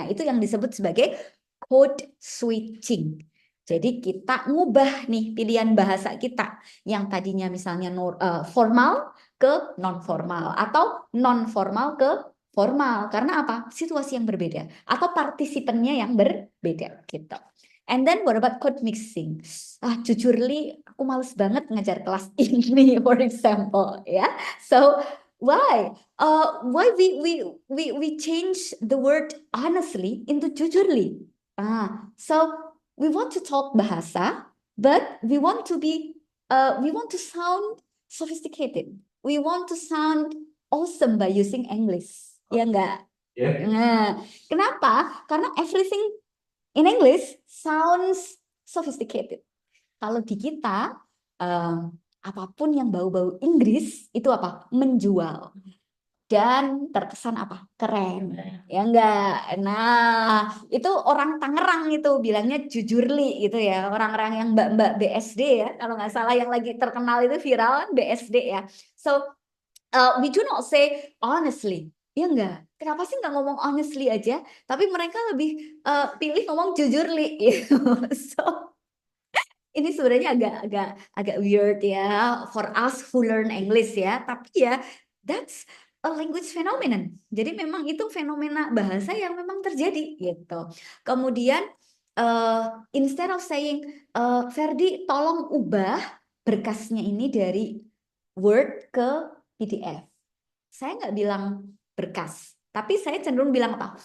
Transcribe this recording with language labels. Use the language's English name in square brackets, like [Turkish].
[Indonesian] Nah itu yang disebut sebagai code switching. Jadi kita ngubah nih pilihan bahasa kita yang tadinya misalnya formal ke non-formal atau non-formal ke formal. Karena apa? Situasi yang berbeda atau partisipannya yang berbeda gitu. [English] And then what about code mixing? [Indonesian] Jujur Li, aku males banget ngajar kelas ini, [English] for example, [Indonesian] ya. [English] So why? Why we change the word honestly into jujurly? So we want to talk bahasa, but we want to sound sophisticated. We want to sound awesome by using English. [Indonesian] Ya enggak? [English] Yeah. [Indonesian] Nah, kenapa? [English] Karena everything in English sounds sophisticated. [Indonesian] Kalau di kita, apapun yang bau-bau Inggris itu apa? Menjual. Dan terkesan apa? Keren. Ya enggak? Nah, itu orang Tangerang itu bilangnya jujurli gitu ya. Orang-orang yang mbak-mbak BSD ya. Kalau nggak salah yang lagi terkenal itu viral BSD ya. [English] So, we do not say honestly. [Indonesian] Ya enggak? Kenapa sih nggak ngomong honestly aja? Tapi mereka lebih pilih ngomong jujurli gitu. [English] So, [Indonesian] ini sebenarnya agak [English] weird ya for us who learn English ya. [Indonesian] Tapi ya, [English] that's a language phenomenon. [Indonesian] Jadi memang itu fenomena bahasa yang memang terjadi gitu. Kemudian [English] instead of saying [Indonesian] Ferdi tolong ubah berkasnya ini dari Word ke PDF. Saya nggak bilang berkas, tapi saya cenderung bilang apa?